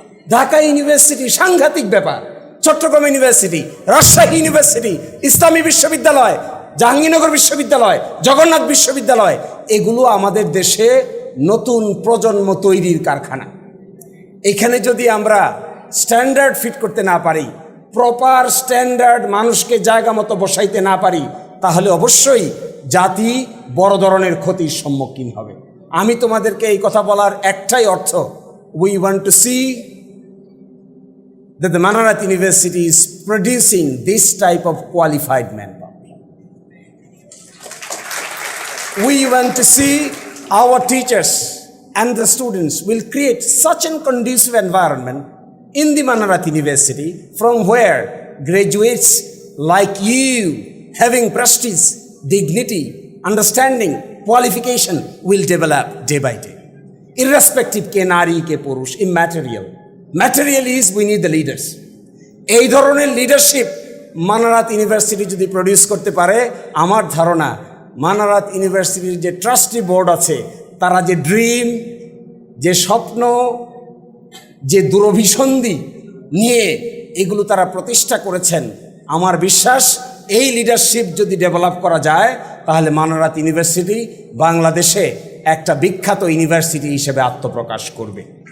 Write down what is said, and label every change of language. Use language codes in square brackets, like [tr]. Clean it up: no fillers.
[bn] Dhaka university সাংঘাতিক ব্যাপার, Chittagong university, Rajshahi university, ইসলামী বিশ্ববিদ্যালয়, জাহাঙ্গীরনগর বিশ্ববিদ্যালয়, জগন্নাথ বিশ্ববিদ্যালয়, এগুলো আমাদের দেশে নতুন প্রজন্ম তৈরির কারখানা। এখানে যদি আমরা স্ট্যান্ডার্ড ফিট করতে না পারি, প্রপার স্ট্যান্ডার্ড মানুষকে জায়গা মতো বসাইতে না পারি, তাহলে অবশ্যই জাতি বড় ধরনের ক্ষতির সম্মুখীন হবে। আমি তোমাদেরকে এই কথা বলার একটাই অর্থ, [en] we want to see that the Manarat University is producing this type of qualified manpower. We want to see our teachers and the students will create such a conducive environment in the Manarat University from where graduates like you, having prestige, dignity, understanding, qualification will develop day by day. Irrespective [bn] ke nari ke purush, [en] immaterial. Material is we need the leaders. [bn] এই ধরনের leadership Manarat university যদি produce করতে পারে, আমার ধারণা মানারাত ইউনিভার্সিটির যে trustee board আছে, তারা যে ড্রিম, যে স্বপ্ন, যে দূরভিসন্ধি নিয়ে এগুলো তারা প্রতিষ্ঠা করেছেন, আমার বিশ্বাস এই লিডারশিপ যদি ডেভেলপ করা যায়, তাহলে মানারাত ইউনিভার্সিটি বাংলাদেশে একটা বিখ্যাত ইউনিভার্সিটি হিসেবে আত্মপ্রকাশ করবে।